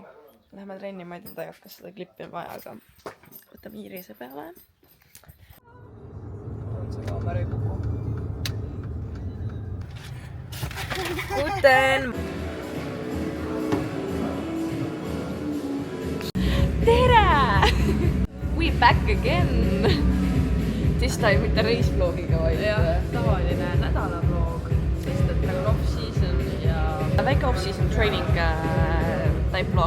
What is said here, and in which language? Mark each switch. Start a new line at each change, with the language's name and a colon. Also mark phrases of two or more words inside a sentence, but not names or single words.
Estonian: Lähme trenni, ma ei tea, kas seda klippi on vaja, aga võtame Iirise peale. On see kaamera ei kuku. Guten! Tere!
English: We back again! This time
Estonian: mitte reisvlogiga, vaid tavaline nädalavlog, sest et nagu off-season ja väike
English: off-season training type vlog.